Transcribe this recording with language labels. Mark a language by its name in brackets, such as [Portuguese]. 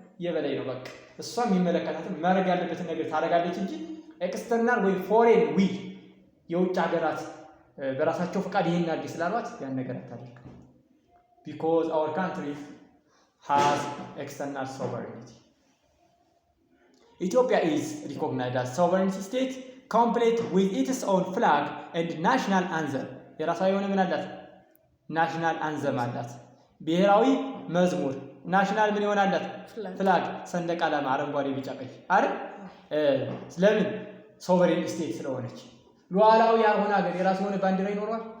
[Amharic] የበላይ ነው። በቃ እሷ የሚመለከታትን ማድረግ ያለበትን ነገር ታደርጋለች እንጂ ኤክስተርናል ወይ ፎሬን ዊል የውጭ ሀገራት በራሳቸው ፍቃድ ይሄን አድርግ ስላሏት ያን ነገር አታደርግም። [English] because our country has external sovereignty. Ethiopia is recognized as sovereign state complete with its own flag and national anthem. [Amharic] የራሷ የሆነ ምን አላት? ናሽናል አንዘም አላት። ብሔራዊ መዝሙር ናሽናል ምን ይሆናላት? ፍላግ ሰንደቅ ዓላማ አረንጓዴ ቢጫ ቀይ አይደል? ስለምን? ሶቨሬን ስቴት ስለሆነች። ሉዓላዊ ያልሆነ ሀገር የራሱ የሆነ ባንዲራ ይኖረዋል?